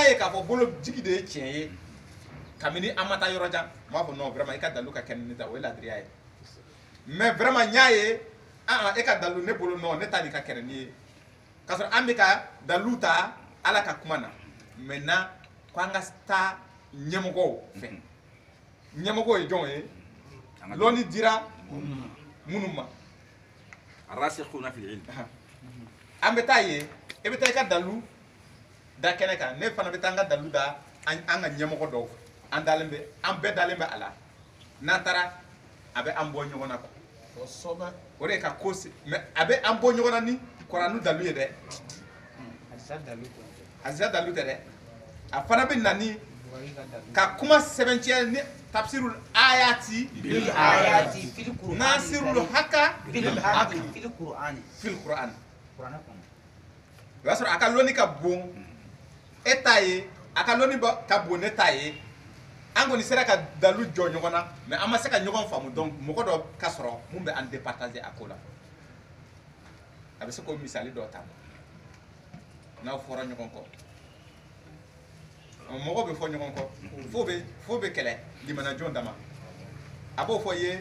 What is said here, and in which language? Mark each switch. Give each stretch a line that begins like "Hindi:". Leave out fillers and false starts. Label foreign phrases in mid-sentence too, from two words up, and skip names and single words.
Bambara: ye k'a fɔ bolojigi de ye tiɲɛ ye kabini an ma taa yɔrɔ jan n b'a fɔ
French: non vraiment
Bambara: i ka dalu ka kɛ ni ne ta o ye ladiriya ye
French: mais vraiment
Bambara: n y'a ye e ka dalu ne bolo non ne ta de ka kɛrɛ ni ye k'a sɔrɔ an bɛ ka dalu ta ala ka kuma na maintenant ko an ka taa ɲɛmɔgɔw fɛ ɲɛmɔgɔ ye jɔn ye lɔnni dira minnu ma
Arabic: الراسخون في العلم
Bambara: an bɛ taa ye i bɛ taa i ka dalu da kɛnɛ kan ne fana bɛ taa an ka dalu da an ka ɲɛmɔgɔ dɔw an dalen bɛ an bɛɛ dalen bɛ a la n'an taara a bɛ an bɔ ɲɔgɔn na quoi o de ka ko mais a bɛ an bɔ ɲɔgɔn na ni koranu dalu ye dɛ azza dalu tɛ dɛ a fana bɛ na ni ka kuma sɛbɛntiya ni
Arabic: تفسير الآيات بالآيات في القرآن ناصر الحق في القرآن
Bambara: fil qur'an o y'a sɔrɔ a ka lɔnni ka bon e ta ye a ka lɔnni ka bon ne ta ye an kɔni sera ka dalu jɔ ɲɔgɔn na mais an ma se ka ɲɔgɔn faamu donc mɔgɔ dɔ ka sɔrɔ mun bɛ an départager a ko la a bɛ se k'o misali dɔ ta n'aw fɔra ɲɔgɔn kɔ mɔgɔ bɛ fɔ ɲɔgɔn kɔ fo bɛ kɛlɛ limanajɔn dama a b'o fɔ i ye